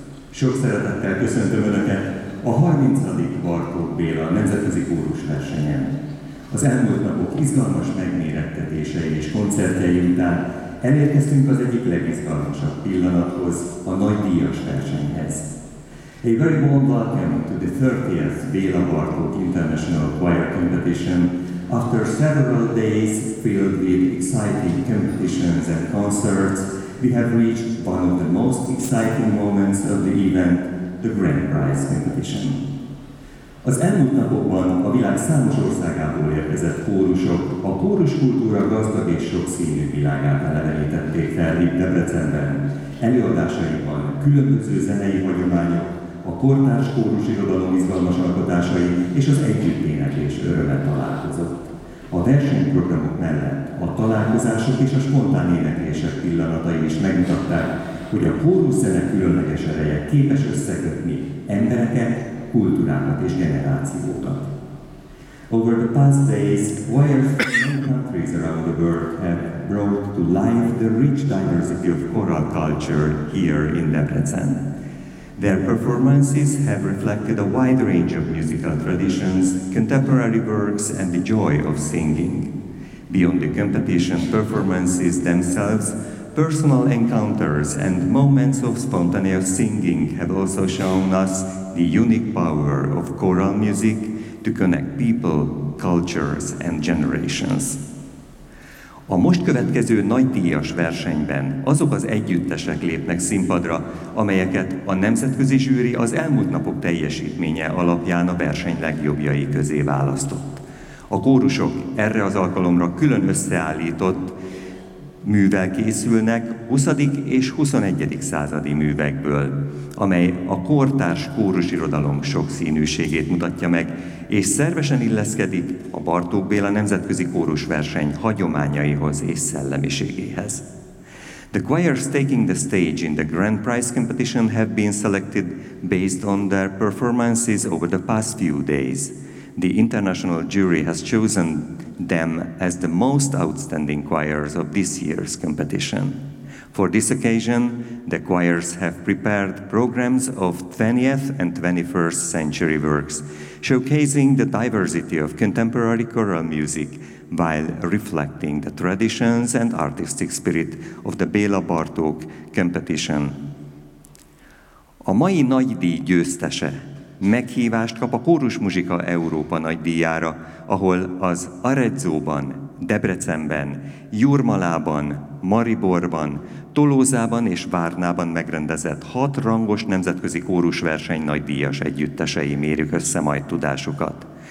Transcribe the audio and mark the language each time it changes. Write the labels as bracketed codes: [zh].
[hu] Sok szeretettel köszöntöm Önöket a 30. Bartók Béla Nemzetközi Kórus versenyen. Az elmúlt napok izgalmas megmérettetései és koncertjei után elérkeztünk az egyik legizgalmasabb pillanathoz, a nagydíjas versenyhez. [en] A very warm welcome to the 30th Béla Bartók International Choir Competition. After several days filled with exciting competitions and concerts, we have reached one of the most exciting moments of the event, the Grand Prize Competition. [hu] Az elmúlt napokban a világ számos országából érkezett kórusok a kóruskultúra gazdag és sokszínű világát elevenítették fel itt Debrecenben. Előadásaikban különböző zenei hagyományok, a kortárs kórusirodalom izgalmas alkotásai és az együtténekés öröme találkozott. A versenyprogramok mellett a találkozások és a spontán éneklések pillanatai is megmutatták, hogy a kóruszene különleges ereje képes összekötni embereket, kultúrákat és generációkat. [en] Over the past days, choirs from many countries around the world have brought to life the rich diversity of choral culture here in Debrecen. Their performances have reflected a wide range of musical traditions, contemporary works, and the joy of singing. Beyond the competition performances themselves, personal encounters and moments of spontaneous singing have also shown us the unique power of choral music to connect people, cultures and generations. [hu] A most következő nagydíjas versenyben azok az együttesek lépnek színpadra, amelyeket a nemzetközi zsűri az elmúlt napok teljesítménye alapján a verseny legjobbjai közé választott. A kórusok erre az alkalomra külön összeállított művel készülnek 20. és 21. századi művekből, amely a kortárs kórusirodalom sokszínűségét mutatja meg, és szervesen illeszkedik a Bartók Béla Nemzetközi Kórusverseny hagyományaihoz és szellemiségéhez. [en] The choirs taking the stage in the Grand Prize competition have been selected based on their performances over the past few days. The international jury has chosen them as the most outstanding choirs of this year's competition. For this occasion, the choirs have prepared programs of 20th and 21st century works, showcasing the diversity of contemporary choral music while reflecting the traditions and artistic spirit of the Béla Bartók competition. [hu] A mai nagy díj győztese meghívást kap a Kórusmuzsika Európa nagydíjára, ahol az Arezzóban, Debrecenben, Jurmalában, Mariborban, Tolózában és Várnában megrendezett 6 rangos nemzetközi kórusverseny nagydíjas együttesei mérjük össze majd tudásukat.